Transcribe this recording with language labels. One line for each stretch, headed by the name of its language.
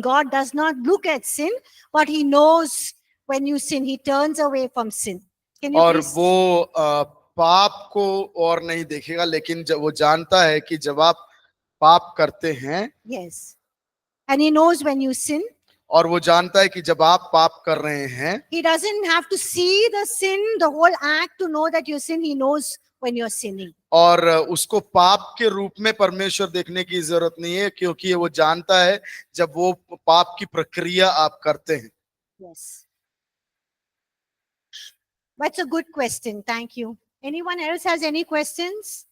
English: God does not look at sin, but he knows when you sin. He turns away from sin. Can you
Hindi: और
English: please?
Hindi: वो पाप को और नहीं देखेगा, लेकिन जब वो जानता है कि जब आप पाप करते हैं,
English: Yes. And he knows when you sin.
Hindi: और वो जानता है कि जब आप पाप कर रहे हैं,
English: He doesn't have to see the sin, the whole act to know that you sin. He knows when you're sinning.
Hindi: और उसको पाप के रूप में परमेश्वर देखने की जरूरत नहीं है, क्योंकि वो जानता है जब वो पाप की प्रक्रिया आप करते हैं।
English: Yes. That's a good question. Thank you. Anyone else has any questions?